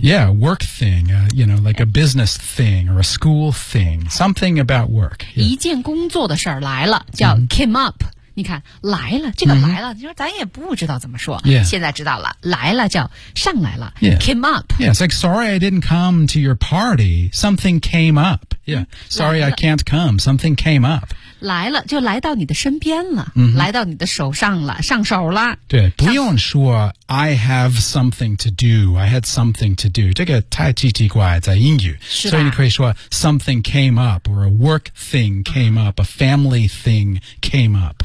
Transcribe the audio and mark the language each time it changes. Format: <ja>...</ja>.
<en>Yeah, work thing,、you know, like a business thing or a school thing. Something about work.、</en> <zh>Yeah. 一件工作的事儿来了，叫 came up. 你看来了，这个来了、你说咱也不知道怎么说、</zh> <en>yeah.</en> <zh>现在知道了，来了叫上来了、</zh> <en>yeah. came up. Yeah, it's like, sorry I didn't come to your party, something came up. Yeah, sorry I can't come, something came up.</en> <zh>来了就来到你的身边了、 mm-hmm. 来到你的手上了，上手了。对，不用说</zh> <en>I have something to do, I had something to do.</en> <zh>这个太奇奇怪在英语，所以你可以说</zh> <en>something came up, or a work thing came up, a family thing came up.</en>